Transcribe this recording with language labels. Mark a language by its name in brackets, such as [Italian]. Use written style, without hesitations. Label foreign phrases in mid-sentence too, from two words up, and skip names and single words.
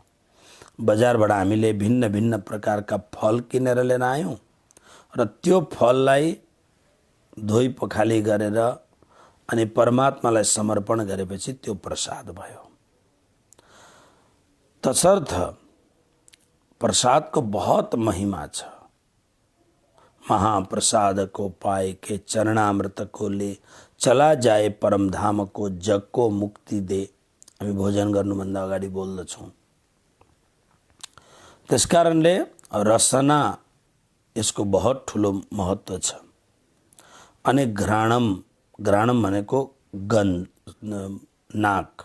[Nepali] बजारबाट हामीले भिन्न भिन्न प्रकारका फल किनेर लिएर आयौँ र त्यो फललाई धोइ पखाली गरेर अनि परमात्मालाई समर्पण गरेपछि त्यो प्रसाद भयो। तसर्थ प्रसादको बहुत महिमा छ। [Hindi] महाप्रसाद को पाए के चरणामृत को ले चला जाए परम धाम को जग को मुक्ति दे। [Nepali] हामी भोजन गर्नुभन्दा अगाडि बोल्दछौँ। त्यसकारणले रसना यसको बहुत ठुलो महत्त्व छ। अनि घ्राणम, घ्राणम भनेको गन्ध, नाक।